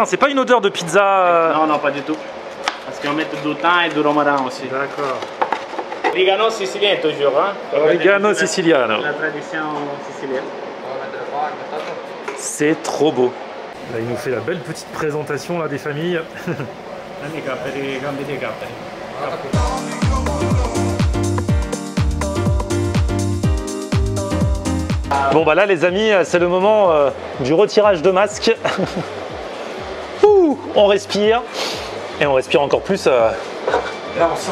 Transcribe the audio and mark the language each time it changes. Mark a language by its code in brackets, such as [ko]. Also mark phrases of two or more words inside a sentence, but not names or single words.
[fr] C'est pas une odeur de pizza. Non, non, pas du tout. Parce qu'on met du thym et du romarin aussi. D'accord. Origano sicilien toujours, hein. [it] Oregano siciliano. [fr] La tradition sicilienne. C'est trop beau. Là, il nous fait la belle petite présentation là, des familles. [it] Amica per i gambi di capperi. [fr] Bon bah là les amis, c'est le moment du retirage de masque. Ouh, on respire. Et on respire encore plus. Là on sent.